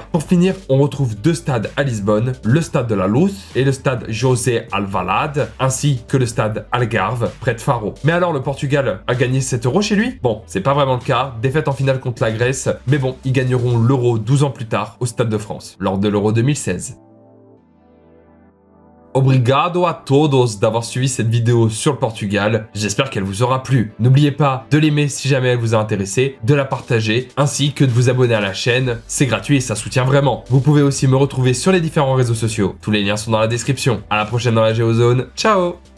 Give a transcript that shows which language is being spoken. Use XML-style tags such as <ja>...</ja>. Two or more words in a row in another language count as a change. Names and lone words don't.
<fr>Pour finir, on retrouve deux stades à Lisbonne, le stade de la Luz et le stade José Alvalade, ainsi que le stade Algarve près de Faro. Mais alors le Portugal a gagné cet euro chez lui? Bon, c'est pas vraiment le cas, défaite en finale contre la Grèce, mais bon, ils gagneront l'euro 12 ans plus tard au Stade de France, lors de l'euro 2016.</fr> <pt>Obrigado a todos</pt> <fr>d'avoir suivi cette vidéo sur le Portugal, j'espère qu'elle vous aura plu. N'oubliez pas de l'aimer si jamais elle vous a intéressé, de la partager, ainsi que de vous abonner à la chaîne, c'est gratuit et ça soutient vraiment. Vous pouvez aussi me retrouver sur les différents réseaux sociaux, tous les liens sont dans la description. À la prochaine dans la Géozone, ciao!</fr>